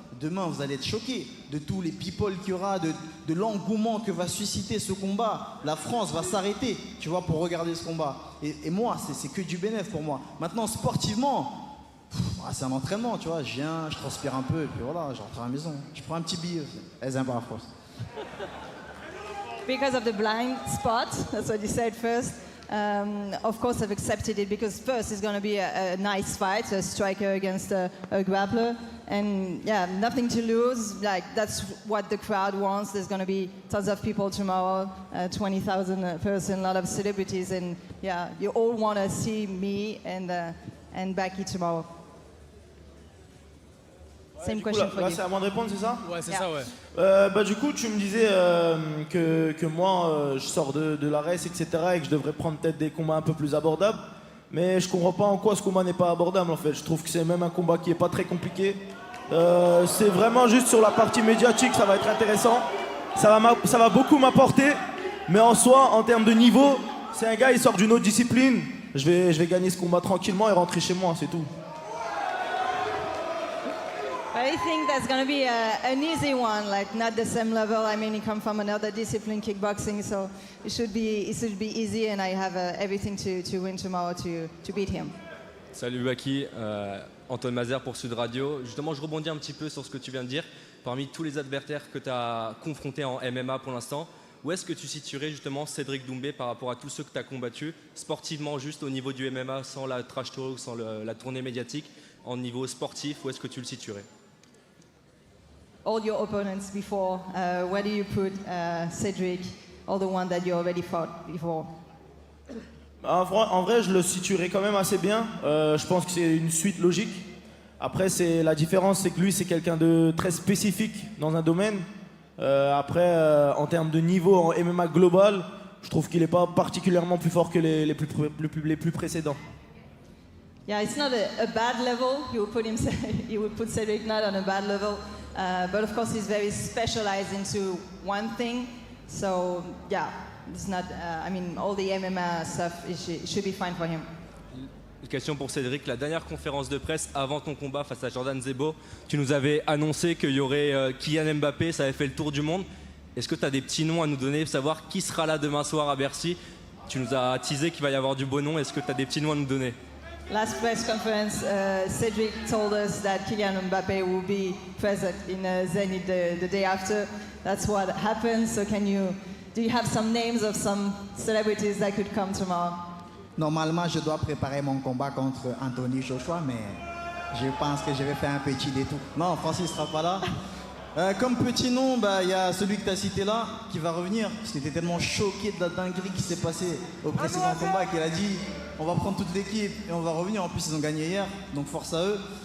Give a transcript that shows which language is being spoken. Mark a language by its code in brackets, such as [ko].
[fr] Demain, vous allez être choqués de tous les people qu'il y aura, de l'engouement que va susciter ce combat. La France va s'arrêter, tu vois, pour regarder ce combat. Et moi, c'est que du bénéf pour moi. Maintenant, sportivement, c'est un entraînement, tu vois. Je viens, je transpire un peu, et puis voilà, je rentre à la maison. Je prends un petit billet. Elles aiment pas la France. [en] Because of the blind spot, that's what you said first. Of course, I've accepted it because first it's going to be a nice fight, a striker against a grappler. And yeah, nothing to lose. Like, that's what the crowd wants. There's going to be tons of people tomorrow, 20,000 person, a lot of celebrities. And yeah, you all want to see me and Baki tomorrow. Same [fr] Du coup, [en] question [fr] là, [en] for [fr] là, [en] you. [fr] c'est à moi de répondre, c'est ça? Ouais, c'est [en] Yeah. [fr] ça, ouais. Bah, du coup, tu me disais que moi, je sors de la race, etc. et que je devrais prendre peut-être des combats un peu plus abordables. Mais je comprends pas en quoi ce combat n'est pas abordable, en fait. Je trouve que c'est même un combat qui est pas très compliqué. C'est vraiment juste sur la partie médiatique, ça va être intéressant. Ça va beaucoup m'apporter. Mais en soi, en termes de niveau, c'est un gars, il sort d'une autre discipline. Je vais gagner ce combat tranquillement et rentrer chez moi, c'est tout. [en] I think that's going to be an easy one, like not the same level. I mean, he comes from another discipline, kickboxing, so it should be easy, and I have everything to win tomorrow to beat him. [fr] Salut Baki, Antoine Mazer pour Sud Radio. Justement, je rebondis un petit peu sur ce que tu viens de dire. Parmi tous les adversaires que tu as confrontés en MMA pour l'instant, où est-ce que tu situerais justement Cédric Doumbé par rapport à tous ceux que tu as combattus, sportivement juste au niveau du MMA, sans la trash talk, sans la tournée médiatique, en niveau sportif, où est-ce que tu le situerais? [en] All your opponents before, where do you put Cedric, all the ones that you already fought before? [fr] En vrai, je le situerai quand même assez bien. Je pense que c'est une suite logique. Après, la différence, c'est que lui, c'est quelqu'un de très spécifique dans un domaine. Après, en termes de niveau en MMA global, je trouve qu'il n'est pas particulièrement plus fort que les plus précédents. [en] Yeah, it's not a bad level. You would put Cedric not on a bad level, but of course he's very specialized into one thing. So yeah, it's not. I mean, all the MMA stuff it should be fine for him. [fr] Une question pour Cédric. La dernière conférence de presse avant ton combat face à Jordan Zebo, tu nous avais annoncé qu'il y aurait Kylian Mbappé, ça avait fait le tour du monde. Est-ce que tu as des petits noms à nous donner, savoir qui sera là demain soir à Bercy? Tu nous as teasé qu'il va y avoir du beau nom. Est-ce que tu as des petits noms à nous donner? [en] Last press conference, Cedric told us that Kylian Mbappé will be present in Zenit the day after. That's what happened. So do you have some names of some celebrities that could come tomorrow? [fr] Normalement, je dois préparer mon combat contre Anthony Joshua, mais je pense que je vais faire un petit détour. Non, Francis ne sera pas là. Comme petit nom, il y a celui que tu as cité là, qui va revenir. Parce qu'il était tellement choqué de la dinguerie qui s'est passée au précédent combat qu'il a dit on va prendre toute l'équipe et on va revenir. En plus, ils ont gagné hier, donc force à eux.